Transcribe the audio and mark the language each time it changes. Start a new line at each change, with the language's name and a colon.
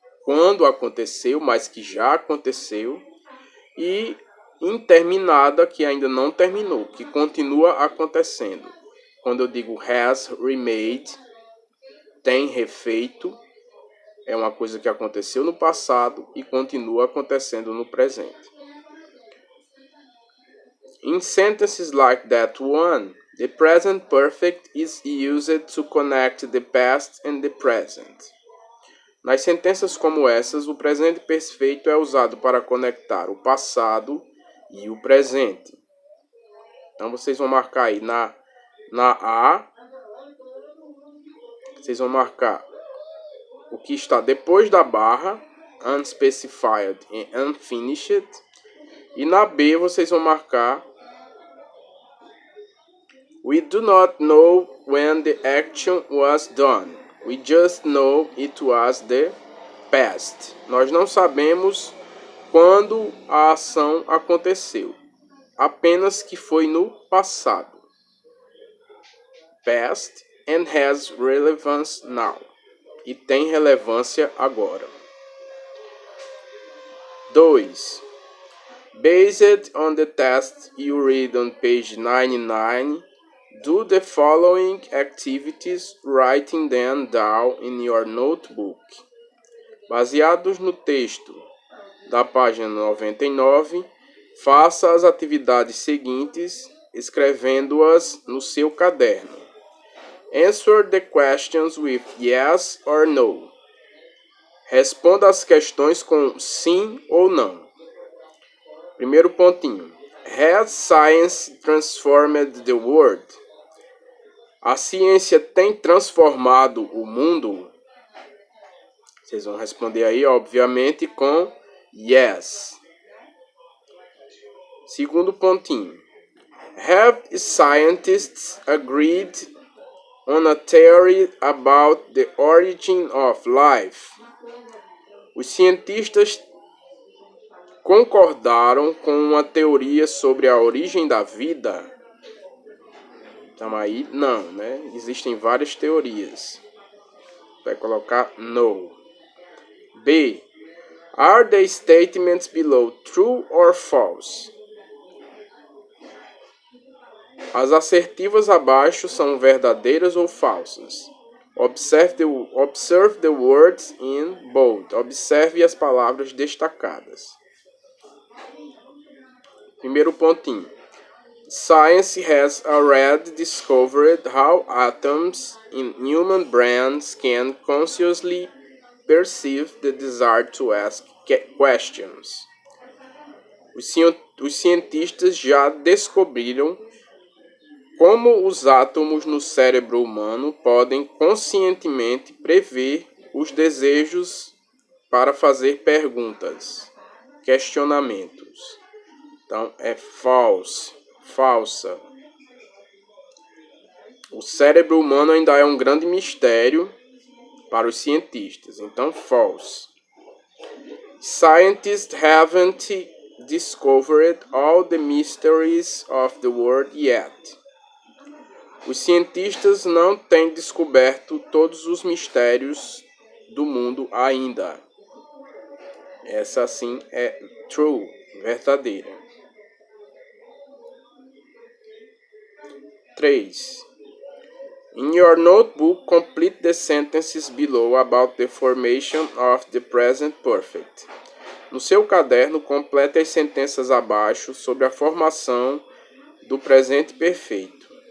Portuguese: quando aconteceu, mas que já aconteceu, e interminada, que ainda não terminou, que continua acontecendo. Quando eu digo
English: has remade,
Portuguese: tem refeito, é uma coisa que aconteceu no passado e continua acontecendo no presente.
English: In sentences like that one, the present perfect is used to connect the past and the present.
Portuguese: Nas sentenças como essas, o presente perfeito é usado para conectar o passado e o presente. Então vocês vão marcar aí na A, vocês vão marcar o que está depois da barra,
English: unspecified
Portuguese: e
English: unfinished.
Portuguese: E na B vocês vão marcar
English: we do not know when the action was done. We just know it was the past.
Portuguese: Nós não sabemos quando a ação aconteceu, apenas que foi no passado.
English: Past and has relevance now.
Portuguese: E tem relevância agora.
English: 2. Based on the test you read on page 99, do the following activities, writing them down in your notebook.
Portuguese: Baseados no texto da página 99, faça as atividades seguintes, escrevendo-as no seu caderno.
English: Answer the questions with yes or no.
Portuguese: Responda as questões com sim ou não. Primeiro pontinho.
English: Has science transformed the world?
Portuguese: A ciência tem transformado o mundo? Vocês vão responder aí, obviamente, com yes. Segundo pontinho.
English: Have scientists agreed on a theory about the origin of life?
Portuguese: Os cientistas concordaram com uma teoria sobre a origem da vida? Então aí, não, né? Existem várias teorias. Vai colocar no.
English: B. Are the statements below true or false?
Portuguese: As assertivas abaixo são verdadeiras ou falsas?
English: Observe the words in bold.
Portuguese: Observe as palavras destacadas. Primeiro pontinho.
English: Science has already discovered how atoms in human brains can consciously perceive the desire to ask questions.
Portuguese: Os cientistas já descobriram como os átomos no cérebro humano podem conscientemente prever os desejos para fazer perguntas, questionamentos. Então, é false, falsa. O cérebro humano ainda é um grande mistério para os cientistas. Então, false.
English: Scientists haven't discovered all the mysteries of the world yet.
Portuguese: Os cientistas não têm descoberto todos os mistérios do mundo ainda. Essa sim é true, verdadeira. 3.
English: In your notebook, complete the sentences below about the formation of the present perfect.
Portuguese: No seu caderno, complete as sentenças abaixo sobre a formação do presente perfeito.